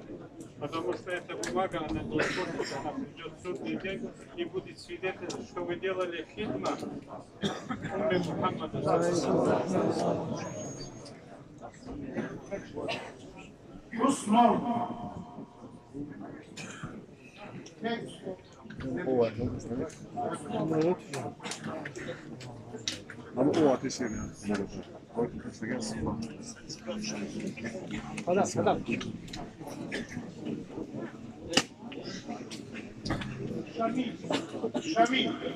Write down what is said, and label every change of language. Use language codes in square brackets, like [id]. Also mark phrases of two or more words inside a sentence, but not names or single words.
[ru] Потому что эта бумага, она не испортится, она придет в судный день и будет свидетельствовать, что вы делали [ar] خدمة أمة محمد. [ru] Усман. [tr] Ama o ateş yerine morada. Orada kasa gelsin bak. Adam. [ru] Шамиль.